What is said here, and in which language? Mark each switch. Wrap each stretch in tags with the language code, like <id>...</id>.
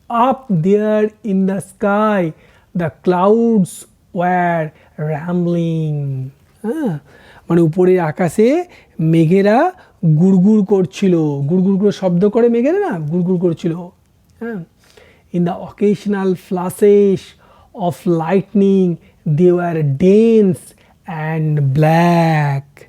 <en>Up there in the sky the clouds were rambling.</en> <bn>মানে উপরের আকাশে মেঘেরা গুড়গুড় করছিল, গুড়গুড় করে শব্দ করে মেঘেরা না, গুড়গুড় করছিল।</bn> <en>হ্যাঁ, in the occasional flashes of lightning they were dense and black.</en>